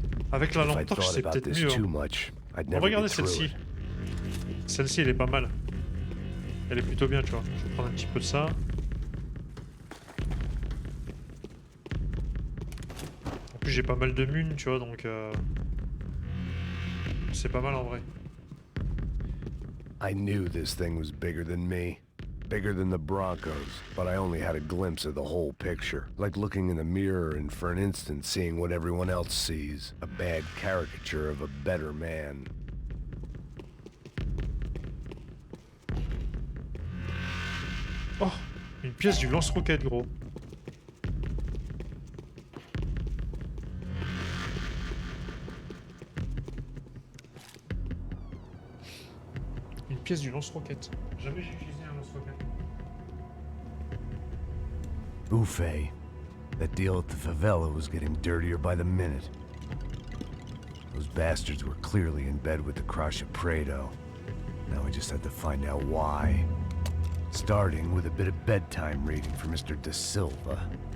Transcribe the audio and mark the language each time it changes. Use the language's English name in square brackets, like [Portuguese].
[French] Avec la lampe torche, c'est peut-être mieux. Hein. On va regarder celle-ci. Celle-ci, elle est pas mal. Elle est plutôt bien, tu vois. Je vais prendre un petit peu de ça. En plus, j'ai pas mal de munes, tu vois, donc... C'est pas mal en vrai. [English] I knew this thing was bigger than me. Bigger than the Broncos, but I only had a glimpse of the whole picture. Like looking in the mirror and for an instant seeing what everyone else sees. A bad caricature of a better man. [French] Oh, une pièce du lance-roquette, gros. Une pièce du lance-roquette. Jamais j'ai utilisé un lance-roquette. Buffet. [English] That deal at the favela was getting dirtier by the minute. Those bastards were clearly in bed with the Crush of Prado. Now we just had to find out why. Starting with a bit of bedtime reading for Mr. Da Silva.